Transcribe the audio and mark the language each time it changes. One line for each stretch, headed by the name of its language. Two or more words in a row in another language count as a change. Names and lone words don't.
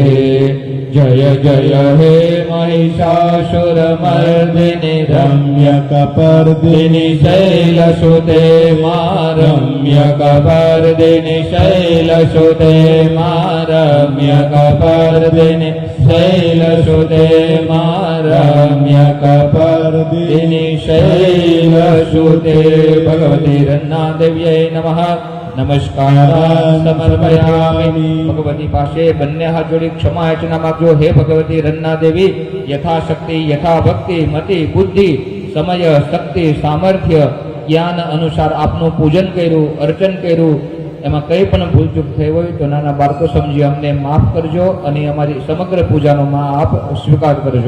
Sanskrit: जय जय हे महिषासुरमर्दिनि रम्यकपर्दिनि शैलसुते मा रम्यकपर्दिनि शैलसुते मा रम्यकपर्दिनि शैलसुते मा रम्यकपर्दिनि शैलसुते. भगवती रन्नादेव्यै नमः. नमस्कार समर्पयामि.
Gujarati: भगवती પાસે બંને હાથ જોડી ક્ષમા યાચના માંગજો. હે ભગવતી રન્ના દેવી, યથાશક્તિ યથાભક્તિ મતિ બુદ્ધિ સમય શક્તિ સામર્થ્ય જ્ઞાન અનુસાર આપનું પૂજન કર્યું, અર્ચન કર્યું, એમાં કંઈ પણ ભૂલચૂક થઈ હોય તો નાના બાળકો સમજી અમને માફ કરજો અને અમારી સમગ્ર પૂજાનો આપ સ્વીકાર કરજો.